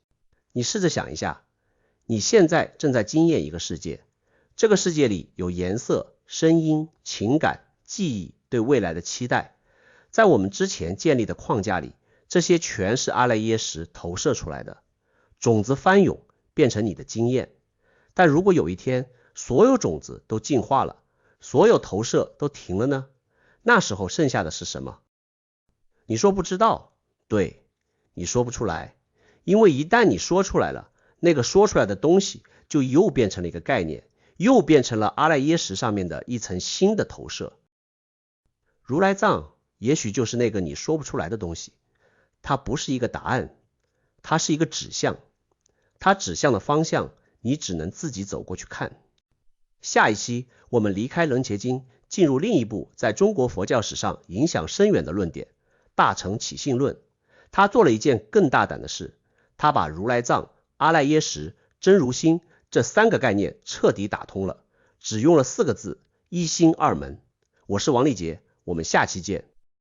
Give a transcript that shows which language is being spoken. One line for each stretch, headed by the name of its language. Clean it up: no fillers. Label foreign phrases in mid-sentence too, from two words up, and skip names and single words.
Chinese: 你試着想一下，你現在正在經驗一個世界，這個世界裡有顏色、聲音、情感、記憶，對未來的期待。在我們之前建立的框架裡，這些全是阿賴耶識投射出來的，種子翻湧變成你的經驗。但如果有一天所有種子都淨化了，所有投射都停了呢？那時候剩下的是什麼？你說不知道，對，你說不出来，因為一旦你說出來了，那個說出來的東西就又變成了一個概念，又變成了阿賴耶識上面的一層新的投射。如來藏也許就是那個你說不出來的東西，它不是一個答案，它是一個指向，它指向的方向你只能自己走過去看。下一期我們離開楞伽經，進入另一部在中國佛教史上影響深遠的論點，大乘起信論。他做了一件更大膽的事，他把如來藏、阿賴耶識、真如心這3個概念徹底打通了，只用了4個字：一心二門。我是王立杰，我們下期見。